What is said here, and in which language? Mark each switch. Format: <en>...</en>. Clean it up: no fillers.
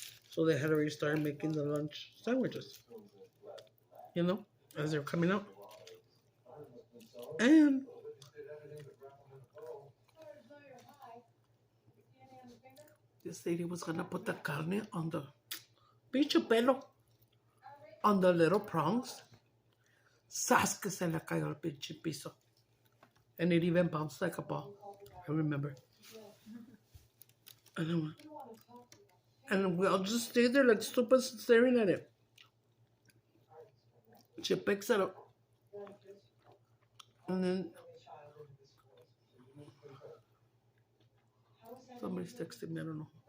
<en>So they had already started making the lunch sandwiches. You know, as they're coming out. And this lady was going to put the carne on the</en> <es>pinche pelo,</es> <en>on the little prongs.</en> <es>Sas que se le cayó al pinche piso.</es> <en>And it even bounced like a ball. I remember. And we all just stayed there like stupid staring at it. She picks it up. And then somebody's texting me, I don't know.</en>